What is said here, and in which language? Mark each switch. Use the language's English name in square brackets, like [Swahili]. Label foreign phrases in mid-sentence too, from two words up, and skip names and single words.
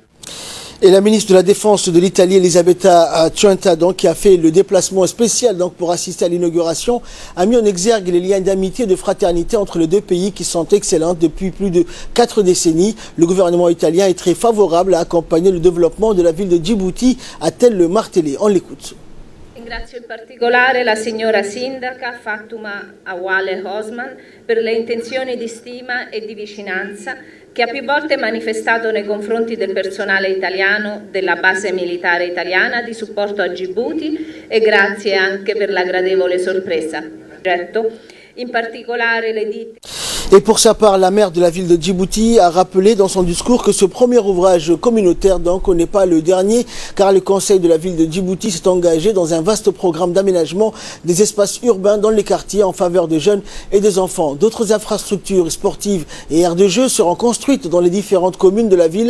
[French] Et la ministre de la Défense de l'Italie, Elisabetta Ciunta, donc, qui a fait le déplacement spécial donc, pour assister à l'inauguration, a mis en exergue les liens d'amitié et de fraternité entre les deux pays qui sont excellents depuis plus de 4 décennies. Le gouvernement italien est très favorable à accompagner le développement de la ville de Djibouti, a-t-elle le martelé. On l'écoute. [Italian] Ringrazio in particolare la signora Sindaca Fatuma Awale Osman per le intenzioni di stima e di vicinanza che ha più volte manifestato nei confronti del personale italiano della base militare italiana di supporto a Djibouti e grazie anche per la gradevole sorpresa. In particolare le ditte. [French] Et pour sa part, la maire de la ville de Djibouti a rappelé dans son discours que ce premier ouvrage communautaire donc n'est pas le dernier, car le conseil de la ville de Djibouti s'est engagé dans un vaste programme d'aménagement des espaces urbains dans les quartiers en faveur des jeunes et des enfants. D'autres infrastructures sportives et aires de jeu seront construites dans les différentes communes de la ville.